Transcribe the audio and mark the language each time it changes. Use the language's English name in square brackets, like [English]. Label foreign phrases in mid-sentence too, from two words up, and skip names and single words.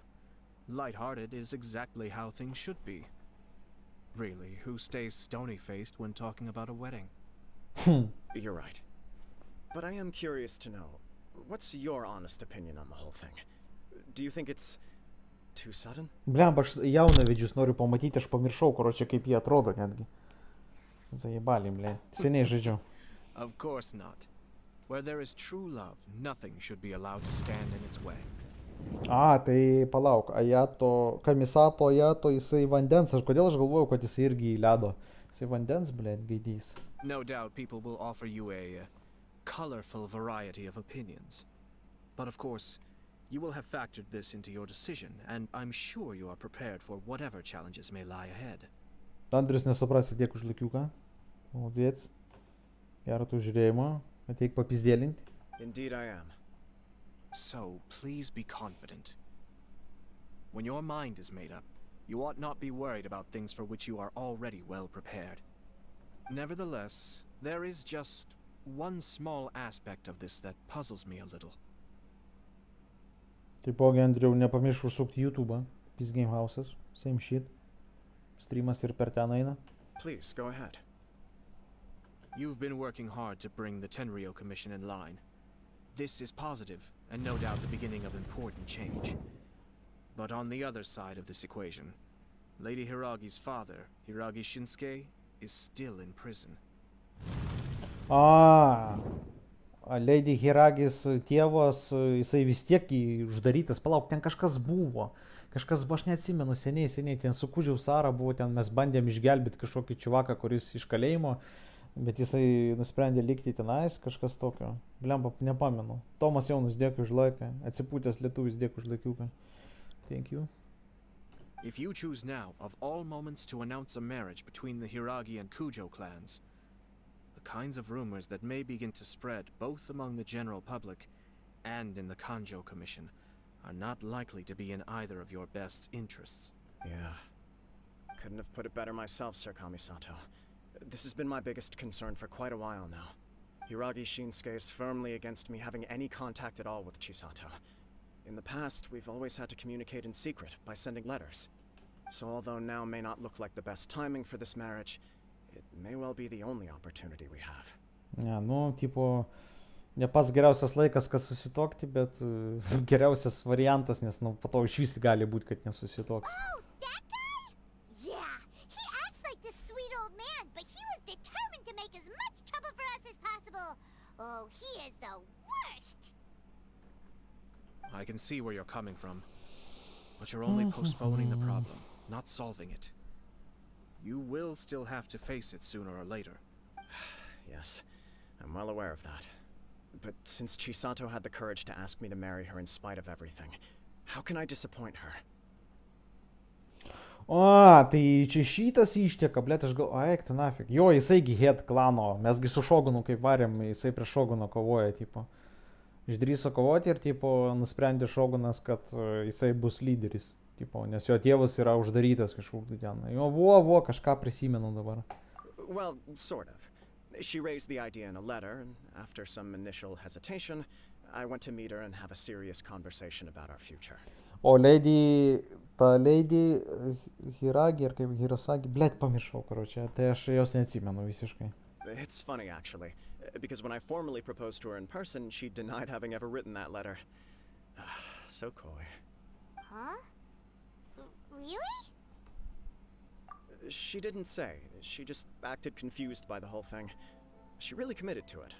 [English] Light-hearted is exactly how things should be. Really, who stays stony-faced when talking about a wedding? You're right. But I am curious to know, what's your honest opinion on the whole thing? Do you think it's too sudden? [Lithuanian] Blemba, aš jaunavedžius noriu pamatyti, aš pamiršau, karočią, kaip jie atrodo netgi. Zajebali, ble. Seniai žaidžiau. [English] Of course not. Where there is true love, nothing should be allowed to stand in its way. [Lithuanian] Tai palauk, Kamisato Ajato, jisai vandens, kodėl aš galvojau, kad jisai irgi į ledo. Jisai vandens, blėt, gaidys. [English] No doubt people will offer you a colorful variety of opinions. But of course, you will have factored this into your decision, and I'm sure you are prepared for whatever challenges may lie ahead. [Lithuanian] Andrius nesuprasi, tiek už likiuką. Maldzėts. Gerą tų žiūrėjimą. Ateik papizdėlinti. [English] Indeed I am. So, please be confident. When your mind is made up, you ought not be worried about things for which you are already well prepared. Nevertheless, there is just one small aspect of this that puzzles me a little. [Lithuanian] Taipogi, Andriau, nepamiršk užsukti YouTube'ą. Peace Game House'as. [English] Same shit. [Lithuanian] Streamas ir per ten eina. [English] Please, go ahead. You've been working hard to bring the Tenryou Commission in line. This is positive, and no doubt the beginning of important change. But on the other side of this equation, Lady Hiragi's father, Hiragi Shinsuke, is still in prison. [Lithuanian] Lady Hiragis tėvas, jisai vis tiek uždarytas. Palauk, ten kažkas buvo. Aš neatsimenu, seniai, ten su Kudžiaus Sara buvo, ten mes bandėm išgelbėti kažkokį čiuvaką, kuris iš kalėjimo Bet jisai nusprendė likti tenais, kažkas tokio. Blemba, nepamenu. Tomas Jaunus, dėkui už laiką. Atsipūtęs lietuvis, dėkui už laikiuką. [English] Thank you. If you choose now, of all moments, to announce a marriage between the Hiragi and Kujo clans, the kinds of rumors that may begin to spread both among the general public and in the Kanjo Commission are not likely to be in either of your best interests. Yeah. Couldn't have put it better myself, Sir Kamisato. This has been my biggest concern for quite a while now. Hiragi Shinsuke is firmly against me having any contact at all with Chisato. In the past, we've always had to communicate in secret by sending letters. So although now may not look like the best timing for this marriage, it may well be the only opportunity we have. [Lithuanian] Ne, nu, tipo, ne pats geriausias laikas, kas susitokti, bet geriausias variantas, nes, nu, po to iš vis gali būti, kad nesusitoks. [English] Oh, that guy? Yeah, he acts like this sweet old man, but he was determined to make as much trouble for us as possible. Oh, he is the worst. I can see where you're coming from, but you're only postponing the problem, not solving it. You will still have to face it sooner or later. Yes, I'm well aware of that. But since Chisato had the courage to ask me to marry her in spite of everything, how can I disappoint her? [Lithuanian] O, tai čia šitas išteka, blėt, aš gal, eik, tu nafik. Jo, jisaigi head klano, mesgi su Šogunu kaip varėm, jisai prieš Šoguną kovoja, tipo. Išdrįso kovoti ir, tipo, nusprendė Šogunas, kad jisai bus lyderis, tipo, nes jo tėvas yra uždarytas kažkur ten. Jo, kažką prisimenu dabar. [English] Well, sort of. She raised the idea in a letter, and after some initial hesitation, I went to meet her and have a serious conversation about our future. [Lithuanian] O Lady Hiragi ir kaip Hirasagi, blėt, pamiršau, karočią, tai aš jos neatsimenu visiškai. [English] It's funny, actually, because when I formally proposed to her in person, she denied having ever written that letter. So coy. Huh? Really? She didn't say. She just acted confused by the whole thing. She really committed to it.